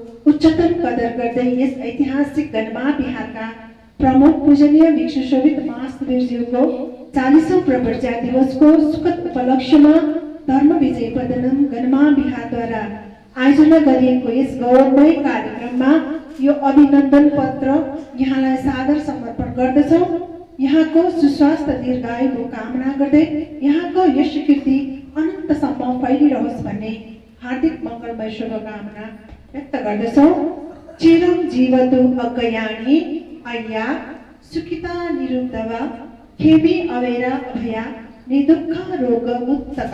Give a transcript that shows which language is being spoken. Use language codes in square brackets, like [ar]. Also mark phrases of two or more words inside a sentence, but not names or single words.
[ne] उच्चतम कदर गर्दै यस ऐतिहासिक गणमा बिहारका प्रमुख पूजनीय भिक्षु शोभित महास्तवीरज्यूको 40औं प्रवर्जा दिवसको सुखद उपलक्ष्यमा धर्म विजय पदनम गणमा बिहारद्वारा आयोजना गरिएको यस गौरवमय कार्यक्रममा यो अभिनन्दन पत्र यहाँलाई सादर समर्पण गर्दछौँ। यहाँको सुस्वास्थ्य दीर्घायुको कामना गर्दै यहाँको यश कीर्ति अनन्तसम्म फैलिरहोस् भन्ने हार्दिक मङ्गलमय शुभकामना व्यक्त गर्दछौँ। [pi] चिरं जीवतु अज्ञयानी अय्या सुखिता निरुद्धव खेमी अवेरा अभया निदुःख रोग मुक्तका।